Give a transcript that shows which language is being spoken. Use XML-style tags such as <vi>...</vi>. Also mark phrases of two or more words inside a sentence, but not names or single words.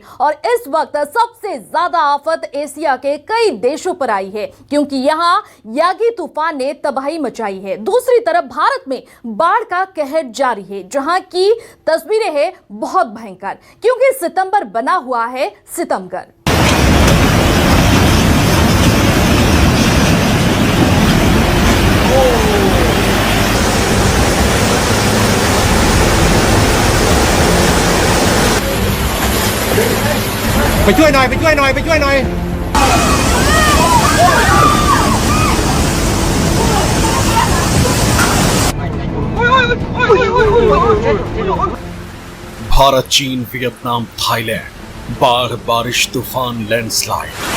<hi>और इस वक्त सबसे ज्यादा आफत एशिया के कई देशों पर आई है, क्योंकि यहां यागी तूफान ने तबाही मचाई है। दूसरी तरफ भारत में बाढ़ का कहर जारी है, जहां की तस्वीरें हैं बहुत भयंकर, क्योंकि सितंबर बना हुआ है सितमगर।</hi> <th>ไปช่วยหน่อยไปช่วยหน่อยไปช่วยหน่อย</th> <hi>भारत, चीन, वियतनाम, थाईलैंड, बाढ़, बारिश, तूफान, लैंडस्लाइड।</hi>